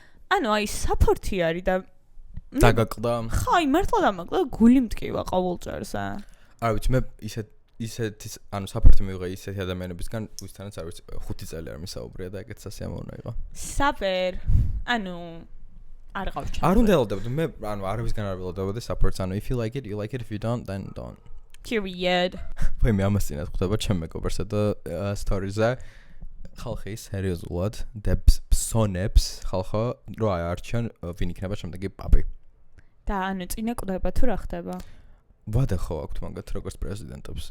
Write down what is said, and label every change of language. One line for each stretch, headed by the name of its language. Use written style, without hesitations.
Georgian: ანუ აი საპორტი არის და დაგაკლდა. ხო, აი მართლა დამაკლდა, გული მტკივა ყოველწელს. არა ვიცი, მე ისეთი ანუ საპორტი მივიღე ისეთი ადამიანებისგან, ვისთანაც არ ვიცი 5 წელი არ მისაუბრია და ეგეც სასიამოვნო იყო. საპერ. ანუ არ გავჩა. არ უნდა ელოდებოდი, მე ანუ არავისგან არ ველოდებოდი საპორტს, ანუ
English: if you like it, you like it, if you don't, then don't. Period.
Georgian: ვაი მე ამას წინათ ხვდება ჩემ მეგობარსა და stories-ზე. ხალხი სერიოზულად დებს ფსონებს ხალხო რო აარჩიონ ვინ იქნება შემდეგი პაპი. და ანუ წინა კვდება თუ რა ხდება? ვადა ხო აქვთ მაგათ როგორც პრეზიდენტებს.